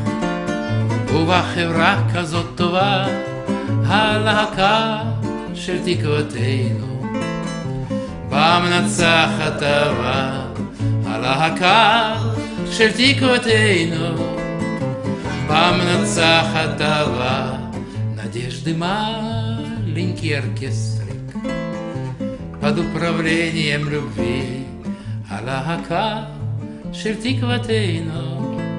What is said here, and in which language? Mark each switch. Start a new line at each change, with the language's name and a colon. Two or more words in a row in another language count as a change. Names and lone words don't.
Hebrew: ובחברה כזאת טובה הלהקה של תקוותינו, בה מנצחת אהבה הלהקה של תקוותינו, בה מנצחת אהבה.
Russian: Надежды маленький оркестрик под управлением любви,
Hebrew: הלהקה של תקוותינו,